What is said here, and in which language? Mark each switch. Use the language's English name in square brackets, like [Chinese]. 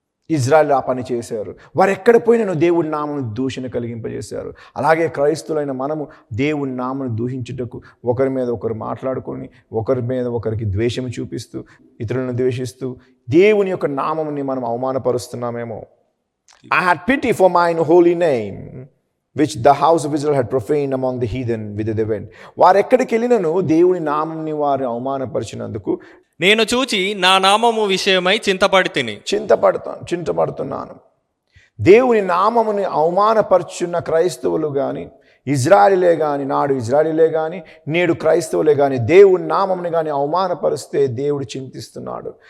[Telugu] Israel ఆ పని చేశారు. వారు ఎక్కడ పోయినను దేవుడి నామను దూషణ కలిగింపజేశారు. అలాగే క్రైస్తులైన మనము దేవుడి నామను దూషించుటకు ఒకరి మీద ఒకరు మాట్లాడుకొని, ఒకరి మీద ఒకరికి ద్వేషం చూపిస్తూ, ఇతరులను ద్వేషిస్తూ దేవుని యొక్క నామముని మనం అవమానపరుస్తున్నామేమో. [English] I had pity for mine holy name, which the house of Israel had profaned among the heathen whither they went. [Telugu] వారు ఎక్కడికి వెళ్ళినను దేవుని నామంని వారు అవమానపరిచినందుకు నేను చూచి నా నామము విషయమై చింతపడుతున్నాను. దేవుని నామముని అవమానపరుచున్న క్రైస్తవులు కానీ, ఇజ్రాయెలే కానీ, నాడు ఇజ్రాయెలే కానీ, నేడు క్రైస్తవులే కానీ దేవుని నామముని కానీ అవమానపరిస్తే దేవుడు చింతిస్తున్నాడు.